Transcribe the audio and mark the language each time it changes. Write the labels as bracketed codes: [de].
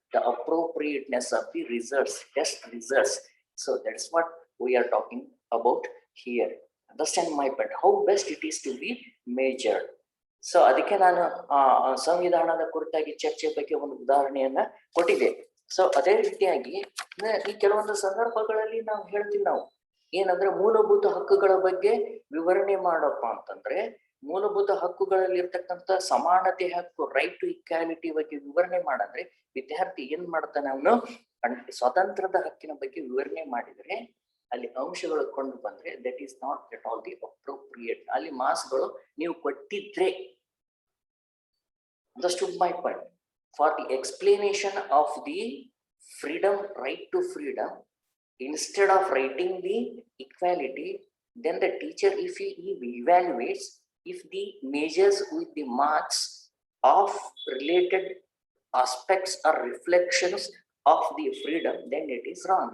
[en] The appropriateness of the results, test results. So that's what we are talking about here. Understand my point? How best it is to be measured. [kn] So ಅದಕ್ಕೆ ನಾನು ಸಂವಿಧಾನದ ಕುರಿತಾಗಿ ಚರ್ಚೆ ಬಗ್ಗೆ ಒಂದು ಉದಾಹರಣೆಯನ್ನ ಕೊಟ್ಟಿದ್ದೆ. ಸೊ ಅದೇ ರೀತಿಯಾಗಿ ಈ ಕೆಲವೊಂದು ಸಂದರ್ಭಗಳಲ್ಲಿ ನಾವು ಹೇಳ್ತೀವಿ, ನಾವು ಏನಂದ್ರೆ ಮೂಲಭೂತ ಹಕ್ಕುಗಳ ಬಗ್ಗೆ ವಿವರಣೆ ಮಾಡಪ್ಪ ಅಂತಂದ್ರೆ, ಮೂಲಭೂತ ಹಕ್ಕುಗಳಲ್ಲಿ ಇರ್ತಕ್ಕಂಥ ಸಮಾನತೆ ಹಕ್ಕು, [en] right to equality [kn] ಬಗ್ಗೆ ವಿವರಣೆ ಮಾಡಂದ್ರೆ ವಿದ್ಯಾರ್ಥಿ ಏನ್ ಮಾಡ್ತಾನೆ, ಅವನು ಸ್ವಾತಂತ್ರ್ಯದ ಹಕ್ಕಿನ ಬಗ್ಗೆ ವಿವರಣೆ ಮಾಡಿದ್ರೆ ಅಲ್ಲಿ ಅಂಶಗಳು ಕೊಂಡು ಬಂದ್ರೆ [en] That is not at all the appropriate. [kn] ಅಲ್ಲಿ ಮಾರ್ಕ್ಸ್ಗಳು ನೀವು ಕೊಟ್ಟಿದ್ರೆ, [en] understood my point? For the explanation of the freedom, right to freedom, instead of writing the equality, then the teacher, if he evaluates, if the measures with the marks of related aspects or reflections of the freedom, then it is wrong.